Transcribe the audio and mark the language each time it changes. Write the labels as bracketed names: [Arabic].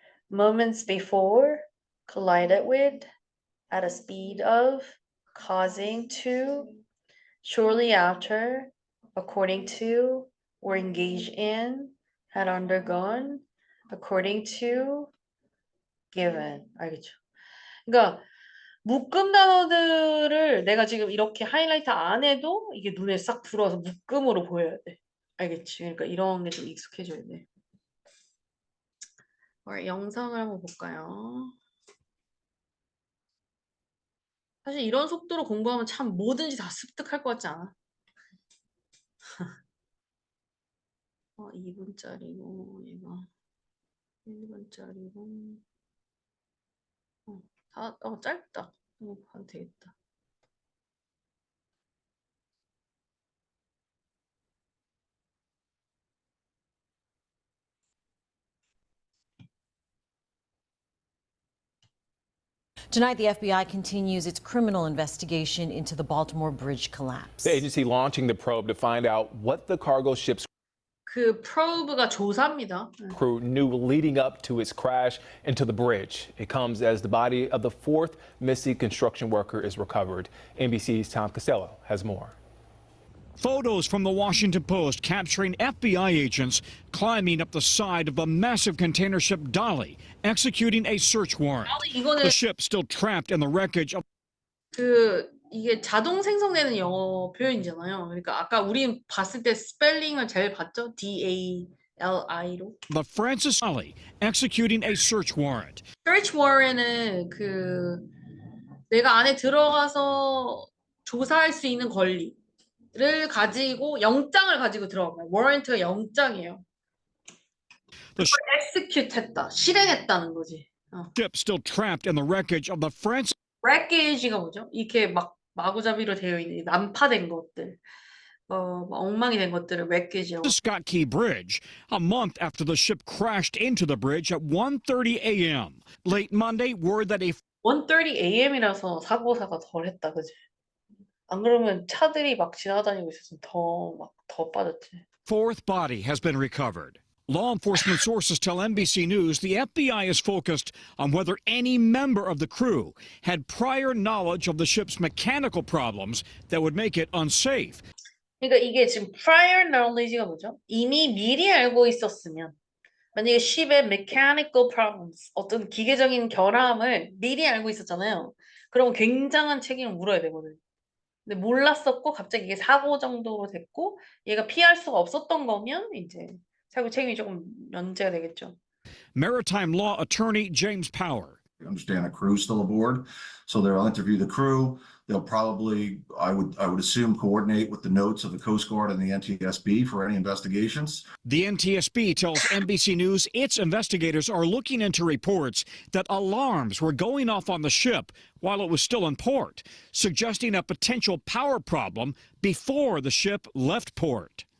[English] Moments before collided with at a speed of causing to shortly after according to or engaged in had undergone according to given [Korean] 알겠죠? 그러니까 묶음 단어들을 내가 지금 이렇게 하이라이트 안 해도 이게 눈에 싹 들어와서 묶음으로 보여야 돼. 알겠지? 그러니까 이런 게 좀 익숙해져야 돼. 영상을 한번 볼까요? 사실 이런 속도로 공부하면 참 뭐든지 다 습득할 것 같지 않아? 2분짜리고 얘가 1분짜리고 짧다. 이거 봐도 되겠다. [English] Tonight, the FBI continues its criminal investigation into the Baltimore Bridge collapse. The agency launching the probe to find out what the cargo ship's [Korean] 그 probe가 조사입니다. [English] crew knew leading up to its crash into the bridge. It comes as the body of the fourth missing construction worker is recovered. NBC's Tom Costello has more. Photos from the Washington Post capturing FBI agents climbing up the side of a massive container ship Dolly, executing a search warrant. [Korean] 이거는 [English] The ship still trapped in the wreckage of [Korean] 이게 자동 생성되는 영어 표현이잖아요. 그러니까 아까 우리 봤을 때 스펠링을 잘 봤죠? DALI로. [English] the Francis Dolly, executing a search warrant. [Korean] search warrant은 내가 안에 들어가서 조사할 수 있는 권리를 가지고 영장을 가지고 들어가요. warrant가 영장이에요. [English] The [Korean] execute 했다, 실행했다는 거지. [English] ship still trapped in the wreckage of the Francis [Korean] wreckage가 뭐죠? 이렇게 막 마구잡이로 되어 있는 난파된 것들, 막 엉망이 된 것들을 wreckage라고. [English] Scott Key Bridge, a month after the ship crashed into the bridge at 1:30 a.m. Late Monday, word that a [Korean] 1:30 a.m.이라서 사고사가 덜했다, 그지? 안 그러면 차들이 막 지나다니고 있었으면 더 빠졌지. [English] fourth body has been recovered. Law enforcement sources tell NBC News the FBI is focused on whether any member of the crew had prior knowledge of the ship's mechanical problems that would make it unsafe. [Korean] 그러니까 이게 지금 prior knowledge가 뭐죠? 이미 미리 알고 있었으면 만약에 ship의 mechanical problems 어떤 기계적인 결함을 미리 알고 있었잖아요. 그럼 굉장한 책임을 물어야 되거든. 근데 몰랐었고 갑자기 이게 사고 정도로 됐고 얘가 피할 수가 없었던 거면 이제 사고 책임이 조금 면제가 되겠죠. [English] Maritime law attorney James Power. I understand a crew's still aboard, so they'll interview the crew. They'll probably, I would assume, coordinate with the notes of the Coast Guard and the NTSB for any investigations. The NTSB tells NBC News its investigators are looking into reports that alarms were going off on the ship while it was still in port, suggesting a potential power problem before the ship left port.